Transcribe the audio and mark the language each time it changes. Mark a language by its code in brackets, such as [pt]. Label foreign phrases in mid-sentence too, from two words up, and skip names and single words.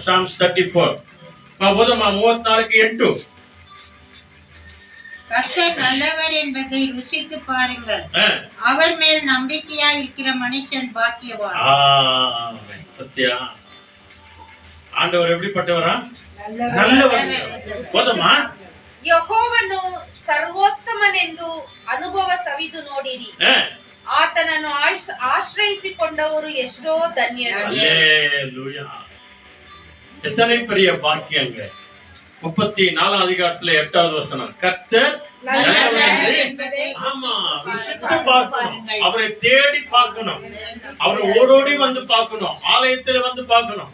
[ta] Psalms 34 போதுமா? 34:8. கர்த்தர் நல்லவர் என்பதை ருசித்து பாருங்கள், அவர் மேல் நம்பிக்கையா இருக்கிற மனுஷன் பாக்கியவான். சத்யா, ஆண்டவர் எப்படிப்பட்டவரா? நல்லவர். போதுமா? [kn] ಯೆಹೋವನು ಸರ್ವೋತ್ತಮನೆಂದು ಅನುಭವ ಸವಿದು ನೋಡಿರಿ, ಆತನನ್ನು ಆಶ್ರಯಿಸಿಕೊಂಡವರು ಎಷ್ಟೋ ಧನ್ಯರು. [ta] அல்லேலூயா. எத்தனை பெரிய பாக்கியங்க. 34 அதிகாரத்துல 8வது வசனம், கர்த்தர் ஆமா ருசித்து பார்க்கணும், அவரை தேடி பார்க்கணும், அவரை ஓடோடி வந்து பார்க்கணும், ஆலயத்துல வந்து பார்க்கணும்.